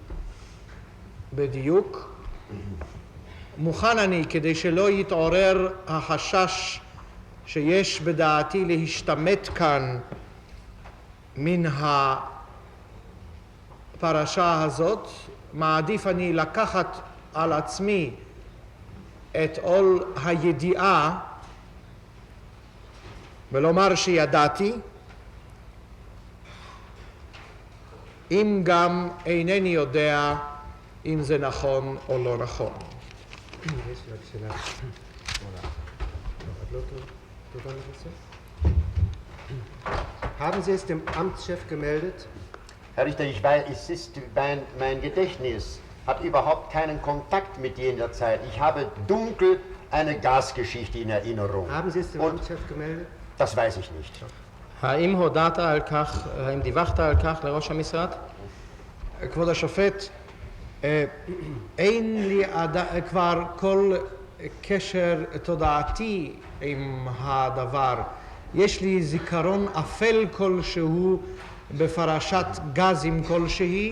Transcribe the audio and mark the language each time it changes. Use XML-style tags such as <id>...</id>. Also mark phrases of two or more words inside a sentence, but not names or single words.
<he>בדיוק, מוכן אני כדי שלא יתעורר החשש שיש בדעתי להשתמט כאן מן הפרשה הזאת, מעדיף אני לקחת על עצמי את עול הידיעה ולומר שידעתי. אם גם אינני יודע אם זה נכון או לא נכון.</he> <de>Haben Sie es dem Amtschef gemeldet? Herr Richter, ich weiß, es ist mein Gedächtnis hat überhaupt keinen Kontakt mit jener Zeit. Ich habe dunkel eine Gasgeschichte in Erinnerung. Haben Sie es dem Amtschef gemeldet? Das weiß ich nicht.</de> <he>האם הודעת על כך, האם דיווחת על כך לראש המשרד? כבוד השופט, אין לי כבר כל קשר תודעתי עם הדבר. יש לי זיכרון אפל כלשהו בפרשת גזים כלשהי.</he>